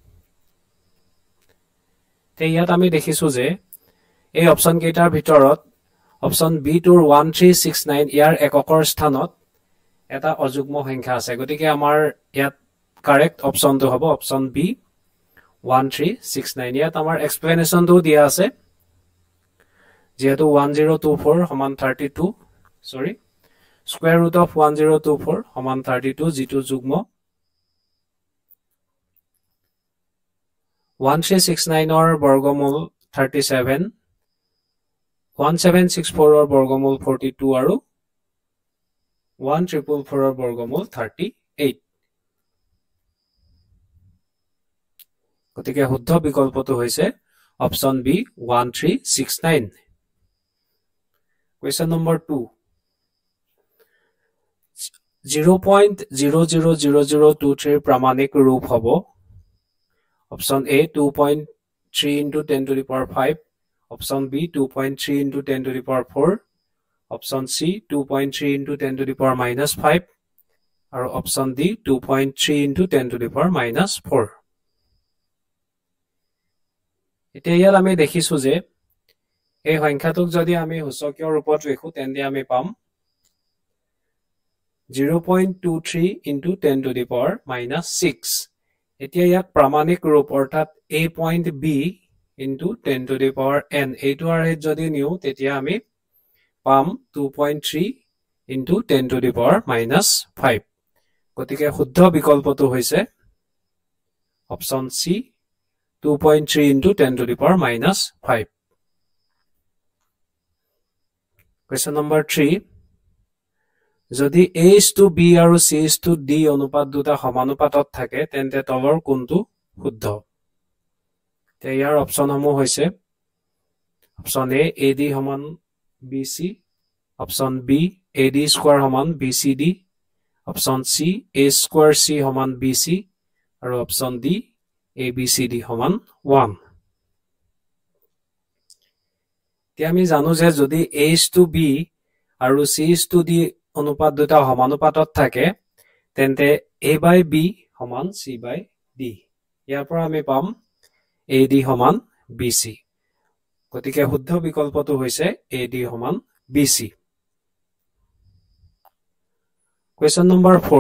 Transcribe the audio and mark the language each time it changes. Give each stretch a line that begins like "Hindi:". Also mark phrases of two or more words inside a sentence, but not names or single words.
Assamese: তে ইয়াত আমি দেখিছো যে এই অপচন কেইটাৰ ভিতৰত
English: Option B
Assamese: টোৰ 1369 ইয়াৰ এককৰ স্থানত এটা অযুগ্ম সংখ্যা আছে। গতিকে আমাৰ ইয়াত কাৰেক্ট অপচনটো হ'ব
English: Option B
Assamese: 1369. ইয়াত আমাৰ এক্সপ্লেনেশ্যনটো দিয়া আছে যেহেতু 1024 সমান 32
English: square root of
Assamese: 1024 সমান 32 যিটো যুগ্ম 1369 ৰ বৰ্গমূল 37 1764 ৰ বৰ্গমূল 42 আৰু 1444 ৰ বৰ্গমূল 38 গতিকে শুদ্ধ বিকল্পটো হৈছে
English: Option B
Assamese: 1369.
English: Question number
Assamese: 2. 0.000023 প্ৰামাণিক ৰূপ হ'ব.
English: Option A 2.3 into 10 to the power 5. Option B 2.3 into 10 to the power 4. Option C 2.3 into 10 to the power minus 5. Or Option D 2.3 into 10 to the power minus 4.
Assamese: এতিয়া ইয়াত আমি দেখিছো যে এই সংখ্যাটোক যদি আমি সূচকীয় ৰূপত লিখো তেন্তে আমি পাম 0.23
English: into 10 to the power minus 6.
Assamese: এতিয়া ইয়াক প্ৰামাণিক ৰূপ অৰ্থাৎ
English: a point b into 10 to the power n
Assamese: এইটো আৰু যদি নিও তেতিয়া আমি পাম 2.3
English: into 10 to the power minus 5.
Assamese: গতিকে শুদ্ধ বিকল্পটো হৈছে
English: Option C 2.3 into 10 to the power minus 5. Question number 3.
Assamese: যদি
English: A is to B
Assamese: আৰু
English: C is to D
Assamese: অনুপাত দুটা সমানুপাতত থাকে তেন্তে তলৰ কোনটো শুদ্ধ? তে ইয়াৰ অপচন সমূহ হৈছে
English: Option A AD
Assamese: সমান BC,
English: Option B AD square
Assamese: সমান BCD,
English: Option C A square C
Assamese: সমান BC আৰু
English: Option D ABCD
Assamese: সমান 1. তে আমি জানো যে যদি
English: A is to B
Assamese: আৰু
English: C is to D
Assamese: অনুপাত দুটা সমানুপাতত থাকে তেন্তে
English: A by B
Assamese: সমান
English: C by D.
Assamese: ইয়াৰ পৰা আমি পাম AD সমান BC. গতিকে শুদ্ধ বিকল্পটো হৈছে AD সমান BC.
English: Question number 4.